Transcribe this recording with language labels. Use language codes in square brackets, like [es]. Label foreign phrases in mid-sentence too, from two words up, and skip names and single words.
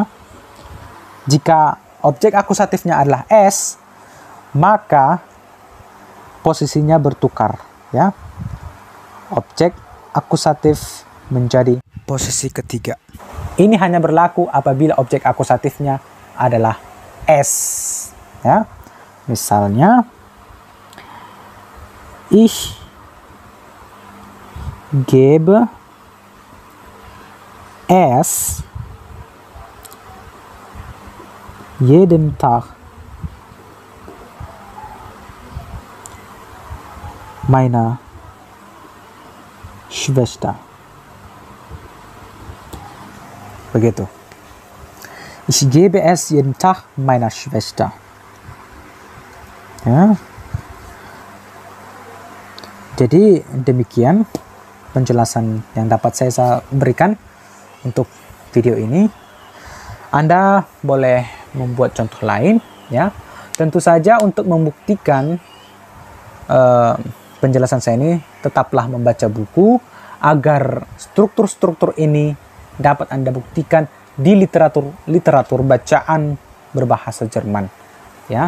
[id] Jika objek akusatifnya adalah S, maka posisinya bertukar, ya. Objek akusatif menjadi posisi ketiga. Ini hanya berlaku apabila objek akusatifnya adalah S, ya. [de] Misalnya ich gebe es jeden Tag meiner Schwester. [id] Begitu. [de] Ich gebe es jeden Tag meiner Schwester. [id] Ya. Jadi demikian penjelasan yang dapat saya berikan untuk video ini. Anda boleh membuat contoh lain, ya. Tentu saja untuk membuktikan penjelasan saya ini, tetaplah membaca buku agar struktur-struktur ini dapat Anda buktikan di literatur bacaan berbahasa Jerman, ya.